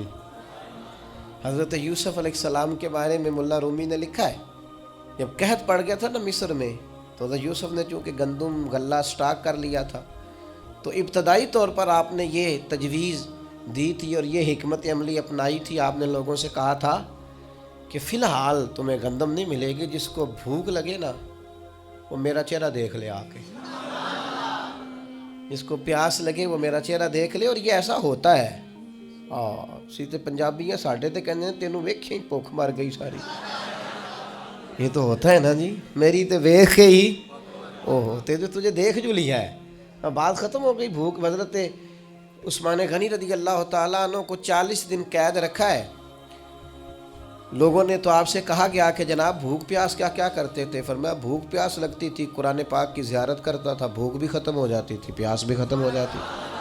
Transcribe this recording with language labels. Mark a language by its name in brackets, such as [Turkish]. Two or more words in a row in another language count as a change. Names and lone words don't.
[Urdu] حضرت یوسف علیہ السلام کے بارے میں ملا رومی نے لکھا ہے، جب قحط پڑ گیا تھا نا مصر میں، تو حضرت یوسف نے چونکہ گندم غلہ سٹاک کر لیا تھا، تو ابتدائی طور پر آپ نے یہ تجویز دی تھی اور یہ حکمت عملی اپنائی تھی۔ آپ نے لوگوں سے کہا تھا کہ فی الحال تمہیں گندم نہیں ملے گی، جس کو بھوک لگے نا وہ میرا چہرہ دیکھ لے آ کے، جس کو پیاس لگے وہ میرا چہرہ دیکھ لے۔ اور یہ ایسا ہوتا ہے، [Punjabi] سیدھے پنجابی ہیں ساڈے تے کہندے نے تینوں ویکھیں بھوک مر گئی ساری۔ [Urdu] یہ تو ہوتا ہے نا جی، [Punjabi] میری تے ویکھ کے ہی اوہ [Urdu] تجھے دیکھ جو لیا ہے، بات ختم ہو گئی۔ بھوک حضرت عثمان غنی [Arabic] رضی اللہ تعالیٰ عنہ [Urdu] کو 40 دن قید رکھا ہے۔ لوگوں نے تو آپ سے کہا گیا کہ جناب بھوک پیاس کیا کیا کرتے تھے؟ فرمایا بھوک پیاس لگتی تھی، قرآن پاک کی زیارت کرتا تھا، بھوک بھی ختم ہو جاتی تھی، پیاس بھی ختم ہو جاتی تھی۔